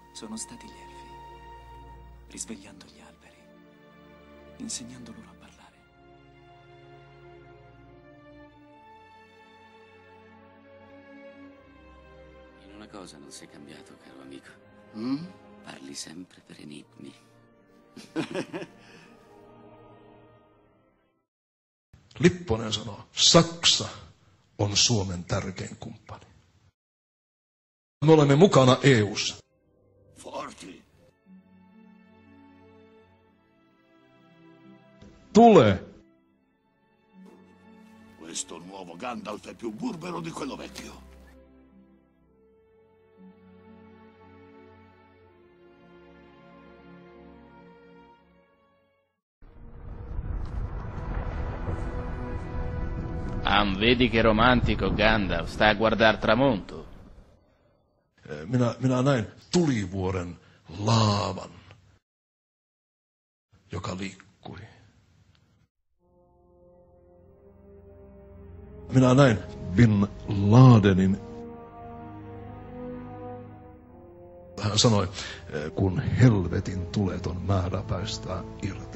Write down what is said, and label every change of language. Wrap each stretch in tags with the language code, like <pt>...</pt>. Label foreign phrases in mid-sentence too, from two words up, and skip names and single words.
<it>sono stati gli elfi, risvegliando gli alberi, insegnando loro a parlare. In una cosa non sei cambiato, caro amico. Parli sempre per enigmi.</it> <fi>Lipponen sanoo, Saksa on Suomen tärkein kumppani. Me olemme mukana EU:ssa.</fi> <it>Forti.</it> <fi>Tule!</fi> <it>Questo nuovo Gandalf è più burbero di quello vecchio. Vedi che romantico Gandalf, sta a guardar tramonto.</it> <fi>Minä näin tulivuoren laavan, joka liikkui. Minä näin Bin Ladenin. Hän sanoi, kun helvetin tulet on määrä päästää irti.</fi>